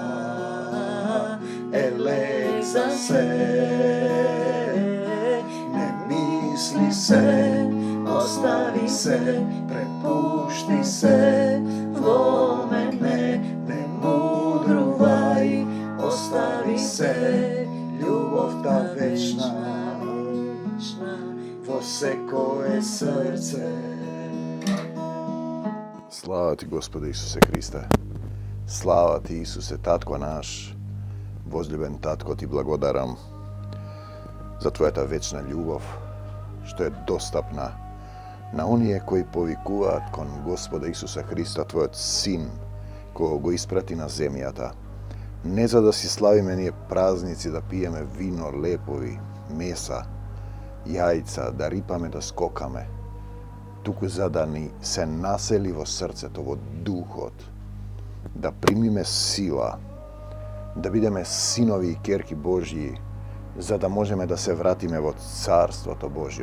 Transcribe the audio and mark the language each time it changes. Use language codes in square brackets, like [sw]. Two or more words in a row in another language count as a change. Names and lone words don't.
[mk] за се, не мисли се, остави се, препушти се, во мене, не мудрувај, остави се, љубов та вечна, во секое срце. Слава ти, Господе Исусе Христе, слава ти, Исусе, Татко наш, возлюбен Татко, ти благодарам za Твоята вечна љубов, што е достапна на оние кои повикуваат кон Господа Исуса Христа, Твојот Син, кој го испрати на земјата, не за да си славиме ние празници, да пиеме вино, лепови, меса, јајца, да рипаме, да скокаме, туку за да ни се насели во срцето, во духот, да примиме сила, да бидеме синови и керки Божји, за да можеме да се вратиме во Царството Божјо.